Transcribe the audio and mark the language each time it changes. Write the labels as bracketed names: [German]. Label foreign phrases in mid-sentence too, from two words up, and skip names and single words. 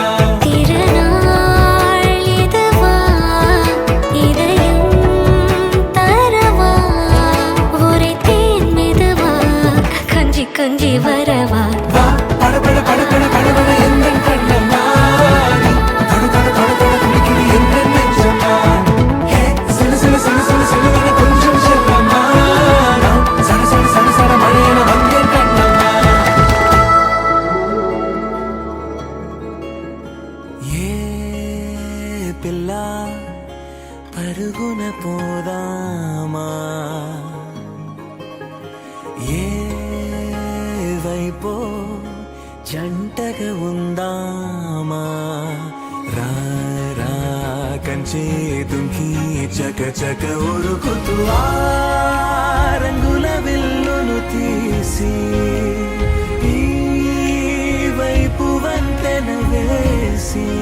[Tamil] திருநாள் இதுவா இதயம் தரவா ஒரே தேன் மெதுவா கஞ்சி கஞ்சி வரவா பட பட பட பட படவன எந்த கண்ணம்மா நீ தொட தொட தொட தொட துடிக்குது எந்த நெஞ்சம்மா சிலு சிலு சிலு சிலு சிலுவன கொஞ்சம் செல்லம்மா சட சட சட சட மழையன வந்தேன் கண்ணம்மா [Telugu] ఏ పిల్ల పరుగున పోదామా ఏ వైపో జంటగా ఉందామా రా రా కంచే దుంకి చక చక ఉరుకుతూ ఆ రంగుల విల్లును తీసి ఈ వైపు వంతెన వేసి